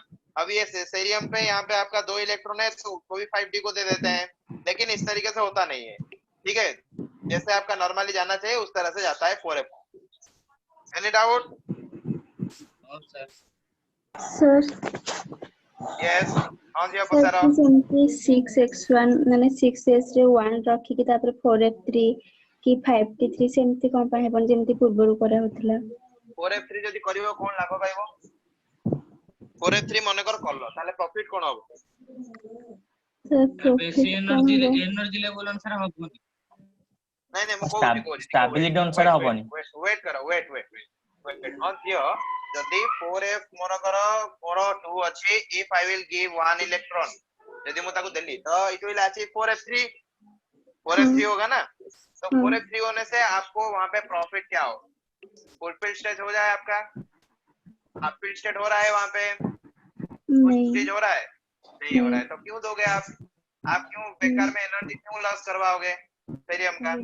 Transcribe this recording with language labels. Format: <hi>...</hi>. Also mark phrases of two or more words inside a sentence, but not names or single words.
<hi>अब ये सीरियम पे यहाँ पे आपका 2 इलेक्ट्रॉन है, तो उसको भी 5d को दे देते हैं, लेकिन इस तरीके से होता नहीं है, ठीक है। जैसे आपका नॉर्मली जाना चाहिए उस तरह से जाता है 4f।</hi> <en>any doubt?</en> <hi>और सर सर यस, हाँ जी, आप सर बताओ।</hi> <or>ସେମିତି 6x1 ମାନେ 6s ରେ 1 ରଖିକି ତାପରେ 4f3 କି 5t3 ସେମିତି କଣ ପାଇଁ ହେବନି ଯେମିତି ପୂର୍ବରୁ କରାହଉଥିଲା? 4f3 ଯଦି କରିବ କଣ ଲାଭ ପାଇବ? 4f3 ମନେକର କଲ, ତାହେଲେ ପ୍ରଫିଟ କଣ ହବ? ସର ବେଶୀ ପ୍ରଫିଟ କଣ ହବ?</or> <en>energy level</en> <or>ଅନୁସାରେ ହବନି। ନାଇଁ ନାଇଁ ମୁଁ କହୁଛି ଷ୍ଟାବିଲିଟି ଅନୁସାରେ ହବନି। ୱେଟ୍ କର,</or> <en>wait on here.</en> <or>ଯଦି 4f ମନେକର ମୋର 2 ଅଛି,</or> <en>if I will give 1 electron,</en> <hi>यदि मैं ताको दिल्ली तो</hi> <en>it will achieve</en> <hi>4f3 होगा ना। तो 4f3 होने से आपको वहां पे प्रॉफिट क्या हो?</hi> <en>fulfil state</en> <hi>हो जाए आपका,</hi> <en>half fill state</en> <hi>हो रहा है वहां पे, नहीं स्टेज हो रहा है, नहीं हो रहा है, तो क्यों दोगे आप क्यों बेकार में एनर्जी क्यों लॉस करवाओगे सीरियम का?</hi>